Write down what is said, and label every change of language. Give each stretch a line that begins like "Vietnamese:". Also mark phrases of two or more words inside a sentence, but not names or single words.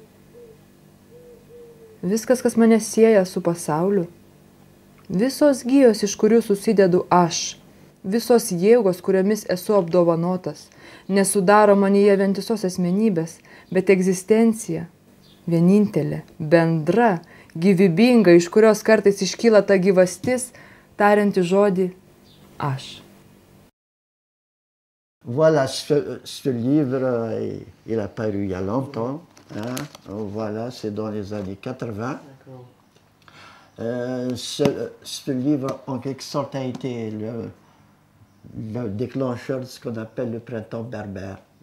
Lithuanian: Viskas, kas mane sieja su pasauliu, visos gijos, iš kurių susidedu aš, visos jėgos, kuriomis esu apdovanotas, nesudaro manyje vientisos asmenybės, bet egzistencija, vienintelė, bendra, gyvybinga, iš kurios kartais iškyla ta gyvastis, tarianti žodį aš.
French: Voilà, ce livre, il a paru il y a longtemps. Hein. Voilà, c'est dans les années 80. Ce livre, en quelque sorte, a été le déclencheur de ce qu'on appelle le printemps berbère.